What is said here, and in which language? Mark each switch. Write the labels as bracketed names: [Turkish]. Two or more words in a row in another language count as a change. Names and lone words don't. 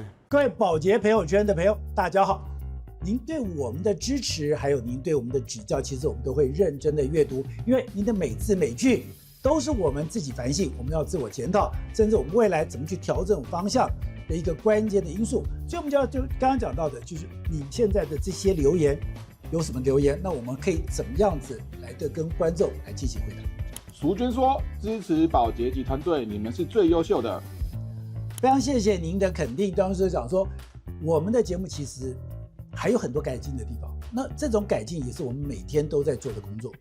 [Chinese] 各位寶潔朋友圈的朋友，大家好！您對我們的支持，還有您對我們的指教，其實我們都會認真的閱讀，因為您的每字每句都是我們自己反省，我們要自我檢討，甚至我們未來怎麼去調整方向的一個關鍵的因素。所以，我們就剛剛講到的，就是你現在的這些留言有什麼留言？那我們可以怎麼樣子來的跟觀眾來進行回答？淑娟說：“支持寶潔及團隊，你們是最優秀的。” 非常謝謝您的肯定。當時講說，我們的節目其實還有很多改進的地方。那這種改進也是我們每天都在做的工作。